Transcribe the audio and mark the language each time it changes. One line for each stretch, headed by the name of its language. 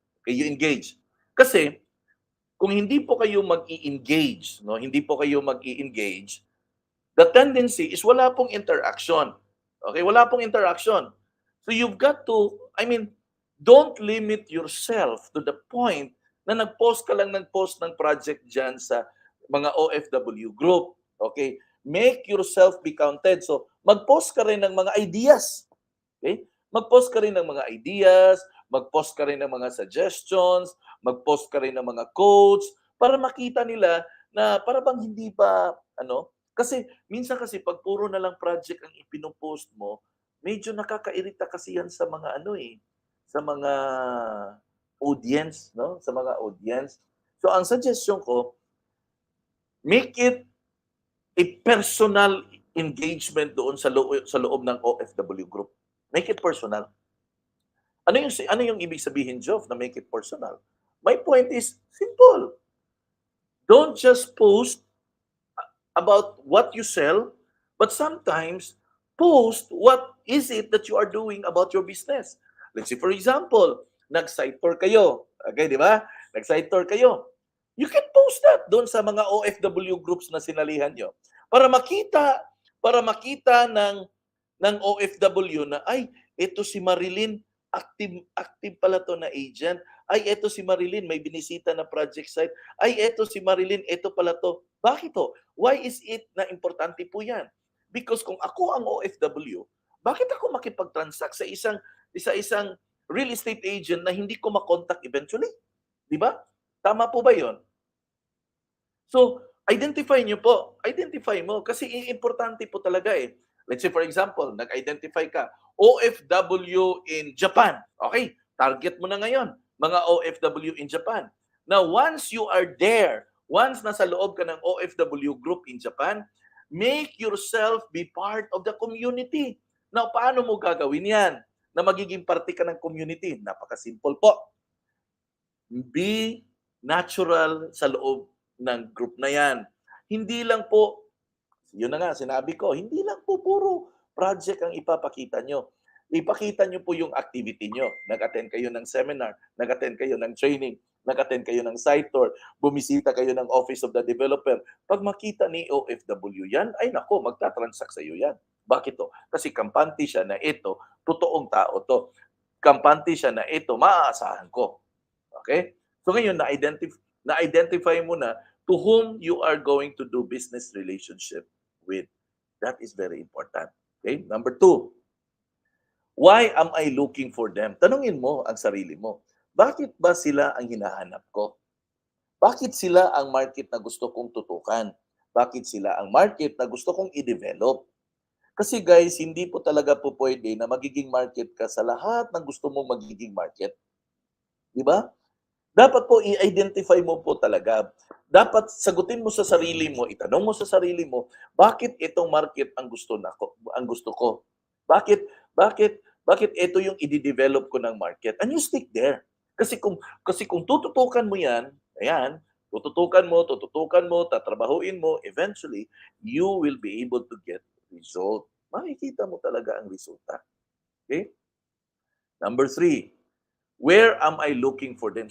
Filipino: Okay,
English: you engage.
Filipino: Kasi kung hindi po kayo mag-i-engage, no, hindi po kayo mag-i-engage,
English: the tendency is
Filipino: wala pong interaction. Okay, wala pong interaction.
English: So you've got to, don't limit yourself to the point
Filipino: na nag-post ka lang ng project dyan sa mga OFW group. Okay?
English: Make yourself be counted.
Filipino: So, mag-post ka rin ng mga ideas. Okay? Mag-post ka rin ng mga ideas, mag-post ka rin ng mga suggestions, mag-post ka rin ng mga quotes para makita nila na para bang hindi ba, kasi minsan kasi pag puro na lang project ang ipinopost mo, medyo nakakairita kasi yan sa mga sa mga audience, no? Sa mga audience. So ang suggestion ko,
English: make it a personal engagement
Filipino: doon sa loob ng OFW group.
English: Make it personal.
Filipino: Ano yung ibig sabihin, Jov, na make it personal?
English: My point is simple. Don't just post about what you sell, but sometimes post what is it that you are doing about your business. Let's say, for example,
Filipino: nag-site tour kayo. Okay, di ba? Nag-site tour kayo.
English: You can post that doon sa mga OFW groups
Filipino: na sinalihan nyo. Para makita ng OFW na, ay, ito si Marilyn, active pala to na agent. Ay, eto si Marilyn, may binisita na project site. Ay, eto si Marilyn, eto pala to. Bakit to?
English: Why is it
Filipino: na importante po yan? Because kung ako ang OFW, bakit ako makipag-transact sa isang real estate agent na hindi ko makontak eventually? Di ba? Tama po ba yon? So, identify niyo po. Identify mo kasi importante po talaga eh.
English: Let's say for example,
Filipino: nag-identify ka, OFW in Japan. Okay, target mo na ngayon, mga OFW in Japan.
English: Now, once you are there, once
Filipino: nasa loob ka ng
English: OFW group in Japan, make yourself be part of the community.
Filipino: Now, paano mo gagawin yan? Na magiging parte ka ng community? Napaka-simple po. Be natural sa loob ng group na yan. Hindi lang po, yun na nga, sinabi ko, hindi lang po puro project ang ipapakita nyo. Ipakita nyo po yung activity nyo. Nag-attend kayo ng seminar, nag-attend kayo ng training, nag-attend kayo ng site tour, bumisita kayo ng Office of the Developer. Pag makita ni OFW yan, ay nako, magta-transact sa iyo yan. Bakit to? Kasi kampante siya na ito, totoong tao to. Kampante siya na ito, maaasahan ko. Okay? So ngayon, na-identify mo na
English: to whom you are going to do business relationship with. That is very important. Okay? Number 2, why am I looking for them?
Filipino: Tanungin mo ang sarili mo. Bakit ba sila ang hinahanap ko? Bakit sila ang market na gusto kong tutukan? Bakit sila ang market na gusto kong i-develop? Kasi guys, hindi po talaga po pwede na magiging market ka sa lahat ng gusto mong magiging market. Di ba? Dapat po i-identify mo po talaga. Dapat sagutin mo sa sarili mo, itanong mo sa sarili mo, bakit itong market ang gusto ko? Bakit ito yung i-develop ko ng market?
English: And you stick there.
Filipino: Kasi kung tututukan mo yan, ayan, tututukan mo, tatrabahuin mo,
English: eventually you will be able to get result.
Filipino: Makikita mo talaga ang resulta. Okay?
English: Number 3, where am I looking for them?